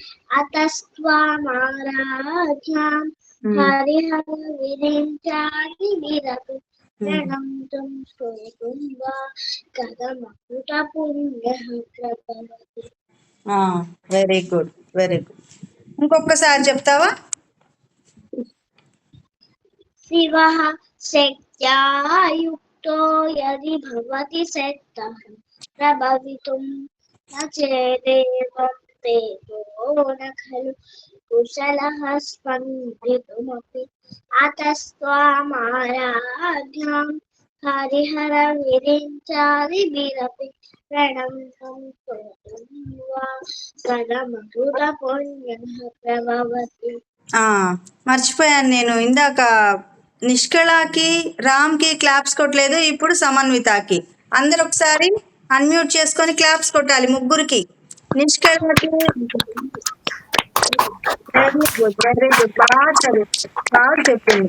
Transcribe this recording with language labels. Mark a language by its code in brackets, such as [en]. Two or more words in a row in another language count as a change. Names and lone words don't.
[sa] अतस्त्वामाराध्यां हरिहरविरिञ्चादिभिरपि प्रणम्तुं स्तोतुं वा कथमकुटपुण्यः प्रभवति. [en] very good, very good. [te] ఇంకొకసారి చెప్తావా? [sa] शिवः शक्त्या युक्तो यदि भवति शक्तः प्रभवितुं न चेदेवं देवो न खलु कुशलः स्पन्दितुमपि अतस्त्वामाराध्यां हरिहरविरिञ्चादिभिरपि प्रणम्तं स्तोतुं वा कथमकुटपुण्यः प्रभवति. [te] మర్చిపోయాను నేను, ఇందాక నిష్కళకి రామ్కి క్లాప్స్ కొట్టలేదు, ఇప్పుడు సమన్వితకి. అందరు ఒకసారి అన్మ్యూట్ చేసుకొని క్లాప్స్ కొట్టాలి ముగ్గురికి. నిష్కళకి [en] very good, very good, [te] బాగా చెప్పింది.